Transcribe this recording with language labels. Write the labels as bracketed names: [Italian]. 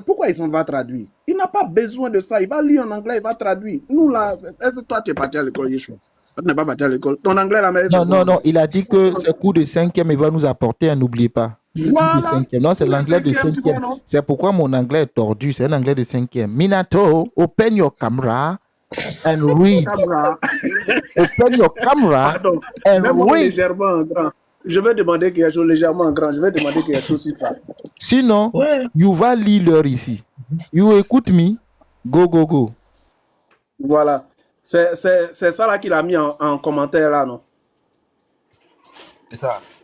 [French] Pourquoi il s'en va traduire? Il n'a pas besoin de ça. Il va lire en anglais, il va traduire. Nous, là, est-ce que toi, tu es parti à l'école, Yeshua? Tu n'es pas parti à l'école. Ton anglais, là, mais Non. Il a dit que ce cours de 5e, il va nous apporter, n'oubliez pas. Voilà. Non, c'est l'anglais de 5e. C'est pourquoi mon anglais est tordu. C'est un anglais de 5e. [English] Minato, open your camera and read. Open your camera and read. [French] Légèrement grand. Je vais demander quelque chose légèrement grand. Je vais demander quelque chose sur toi. Sinon, [English] you [French] vas lire l'heure ici. [English] You [French] écoute [English] me. Go. [French] Voilà. C'est ça là qu'il a mis en commentaire là, non? C'est ça.